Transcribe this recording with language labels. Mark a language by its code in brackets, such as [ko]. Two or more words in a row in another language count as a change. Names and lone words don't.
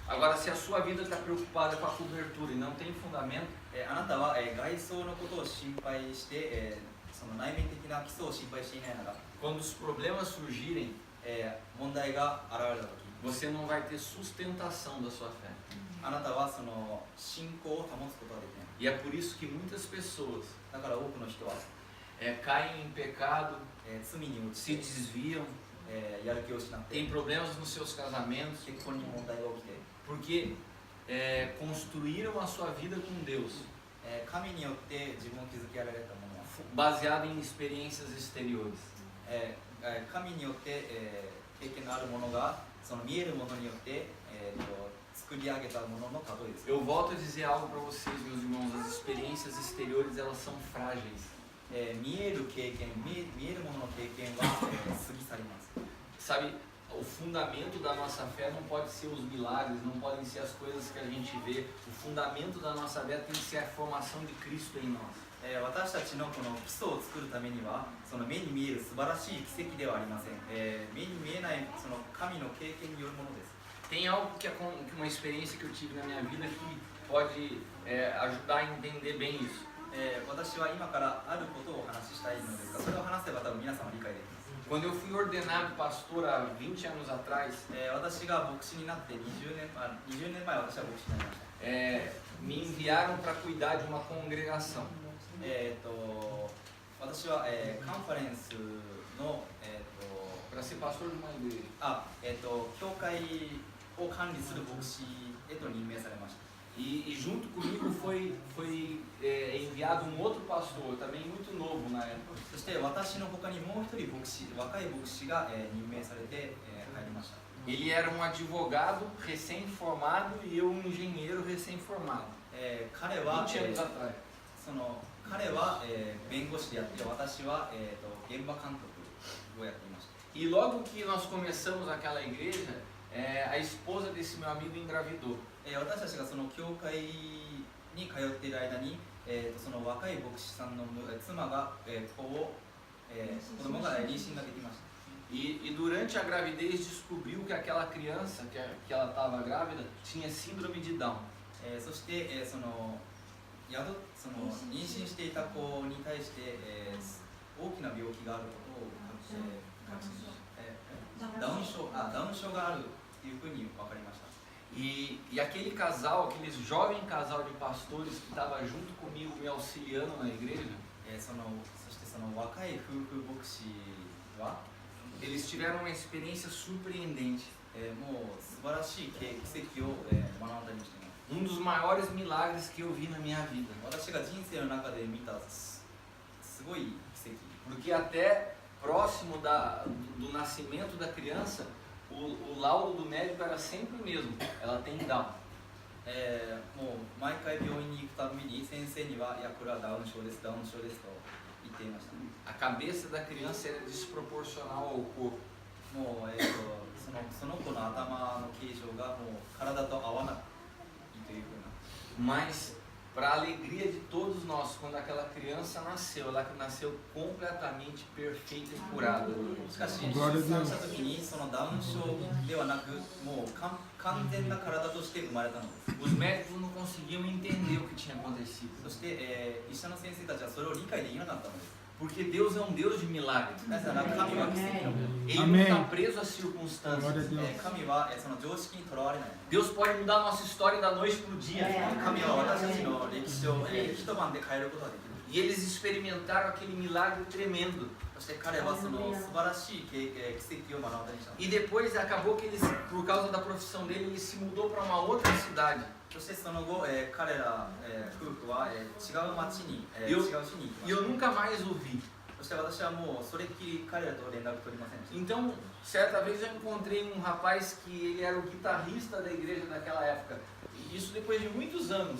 [pt] Agora, se a sua vida está preocupada com a cobertura e não tem fundamento, [ja] あなたは、外装のことを心配して、その内面的な基礎を心配していないなら、 [pt] quando os problemas surgirem, [ja] 問題が現れたとき、 [pt] você não vai ter sustentação da sua fé. [ja] あなたはその信仰を保つことができない。 [pt] E é por isso que muitas pessoas [ja] だから多くの人は、 [pt] caem em pecado, [ja] 罪に落 [pt] se [ja] ちて、 [pt] desviam, [ja] やる気を失って、 [pt] têm problemas nos seus casamentos, [ja] 結婚に問題が起きて、 [pt] porque construíram a sua vida com Deus [ja] 神によって自分を築き上げられたものは、 [pt] baseado em experiências exteriores. [ja] 神によって、経験のあるものがその見えるものによって、作り上げたものの例えです。 [pt] Eu volto a dizer algo para vocês, meus irmãos, as experiências exteriores elas são frágeis. [ja] 見える経験、見えるものの経験は、過ぎ去ります。 [pt] Sabe, o fundamento da nossa fé não pode ser os milagres, não podem ser as coisas que a gente vê. O fundamento da nossa fé tem que ser a formação de Cristo em nós. [ja] 私たちのこの基礎を作るためには、その目に見える素晴らしい奇跡ではありません。目に見えないその神の経験によるものです。 [pt] Tem algo que uma experiência que eu tive na minha vida que pode ajudar a entender bem isso. [ja] 私は今からあることをお話ししたいのですが、それを話せば多分皆さんは理解できます。 [pt] Quando eu fui ordenado pastor há 20 anos atrás, [ja] 私が牧師になって20年前私は牧師になりました。 [pt] me enviaram para cuidar de uma congregação. [ja] 私は、カンファレンスの、 [pt] Para ser pastor de uma igreja. [ja] 教会を管理する牧師へと任命されました。 [pt] E junto comigo foi enviado um outro pastor, também muito novo na época. [ja] そして私の他にもう一人若い牧師が任命されて入りました。 [pt] Ele era um advogado recém-formado e eu um engenheiro recém-formado. [ja] 彼は [pt] 20 anos atrás. [ja] 彼は弁護士であって私は現場監督をやっていました。 [pt] E logo que nós começamos aquela igreja, a esposa desse meu amigo engravidou. [ja] 私たちがその教会に通っている間に、その若い牧師さんの妻が、子供が妊娠ができました。 [pt] E durante a gravidez descobriu que aquela criança, que ela estava grávida, tinha síndrome de Down. [ja] そして、妊娠していた子に対して、大きな病気があることを確信しました。ダウン症があるというふうに分かりました。 [pt] E aquele casal, aquele jovem casal de pastores que estava junto comigo me auxiliando na igreja, [ja] そしてその若い夫婦牧師は [pt] eles tiveram uma experiência surpreendente. [ja] もう素晴らしい奇跡を目の当たりにしています。 [pt] Um dos maiores milagres que eu vi na minha vida. [ja] 私が人生の中で見たすごい奇跡。 [pt] Porque até próximo do nascimento da criança, o laudo do médico era sempre o mesmo. Ela tem Down. [ja] もう毎回病院に行くたびに先生には、いやこれはダウン症ですと言っていました。 [pt] A cabeça da criança era desproporcional ao corpo. [ja] もう、その子の頭の形状がもう体と合わないというふうな。 [pt] Mas, para a alegria de todos nós, quando aquela criança nasceu, ela nasceu completamente perfeita e curada. [ja] しかし出産した時にそのダウン症ではなく、もう完全な体として生まれたのです。 [pt] Os médicos não conseguiam entender o que tinha acontecido. [ja] そして、医者の先生たちはそれを理解できなかったのです。 [pt] Porque Deus é um Deus de milagres. [ja] なぜなら神は奇跡の神。 [pt] Ele não está preso às circunstâncias. [ja] 神はその常識にとらわれない。 [pt] Deus pode mudar a nossa história da noite para o dia. [ja] 神は私たちの歴史を一晩で変えることができる。 [pt] E eles experimentaram aquele milagre tremendo. [ja] そして彼はその素晴らしい奇跡を目の当たりにした。 [pt] E depois acabou que eles, por causa da profissão dele, ele se mudou para uma outra cidade. [ja] そしてその後、彼ら、夫婦は、違う町に、違う市に行きま [pt] E [ja] した。 [pt] eu nunca mais o vi. [ja] そして私はもうそれっきり彼らと連絡取りませんでした。 [pt] Então, certa vez eu encontrei um rapaz que ele era o guitarrista da igreja naquela época. E isso depois de muitos anos.